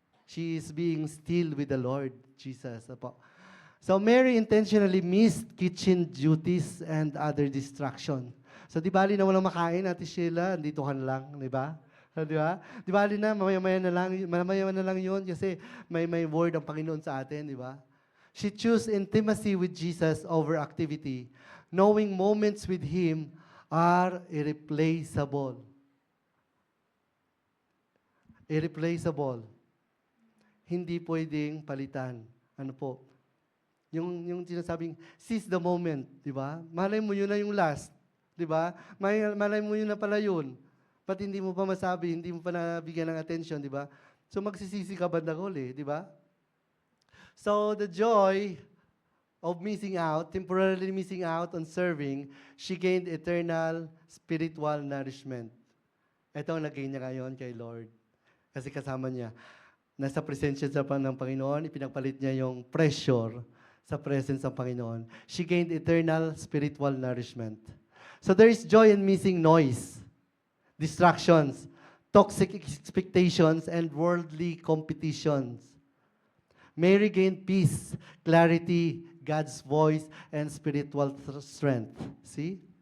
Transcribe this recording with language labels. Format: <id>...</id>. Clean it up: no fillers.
<en>She is being still with the Lord Jesus. So Mary intentionally missed kitchen duties and other distraction.</en> <tl>So di bali na walang makain, Ate Sheila, dito ka na lang, di ba? Di ba? Di bali na, mamaya na lang yun kasi may word ang Panginoon sa atin, di ba?</tl> <en>She chose intimacy with Jesus over activity, knowing moments with Him are irreplaceable.</en> <tl>Irreplaceable. Hindi pwedeng palitan. Ano po? Yung sinasabing,</tl> <en>seize the moment,</en> <tl>di ba? Malay mo yun na yung last, di ba? Malay mo yun na pala yun. Ba't hindi mo pa masabi, hindi mo pa nabigyan ng attention, di ba? So magsisisi ka bandang huli, di ba?</tl> <en>So the joy of missing out, temporarily missing out on serving, she gained eternal spiritual nourishment.</en> <tl>Ito ang nag-gain niya ngayon kay Lord. Kasi kasama niya. Nasa presensya ng Panginoon, ipinagpalit niya yung pressure sa presence ng Panginoon.</tl> <en>She gained eternal spiritual nourishment. So there is joy in missing noise, distractions, toxic expectations, and worldly competitions. Mary gained peace, clarity, God's voice, and spiritual strength. See?</en>